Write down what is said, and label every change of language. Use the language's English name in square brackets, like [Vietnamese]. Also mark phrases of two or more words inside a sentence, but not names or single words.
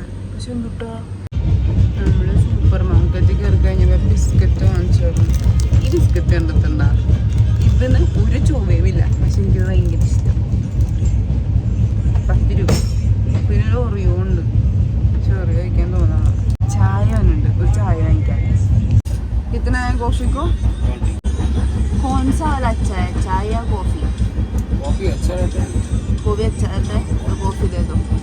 [Malayalam] പക്ഷെ എന്തുട്ടാ, നമ്മൾ സൂപ്പർ മാർക്കറ്റിൽ കയറി കഴിഞ്ഞപ്പോൾ ബിസ്ക്കറ്റ് വാങ്ങിച്ചു. ഈ ബിസ്ക്കറ്റ് കണ്ടിട്ടുണ്ട. ഇതിന് ഒരു ചുവയുമില്ല, പക്ഷെ എനിക്ക് ഭയങ്കര ഇഷ്ടം. 10 രൂപ. പിന്നെ ഒരു ഒറിയോ ഉണ്ട്, ചെറിയ കഴിക്കാൻ തോന്നണം. ചായ വന്നുണ്ട്, ഒരു ചായ വാങ്ങിക്കാൻ. [Hindi] कितना है कॉफ़ी को? कौन सा वाला अच्छा है, चाय या कॉफ़ी? कॉफ़ी अच्छा रहता है. वो भी अच्छा रहता है, तो कॉफ़ी दे दो.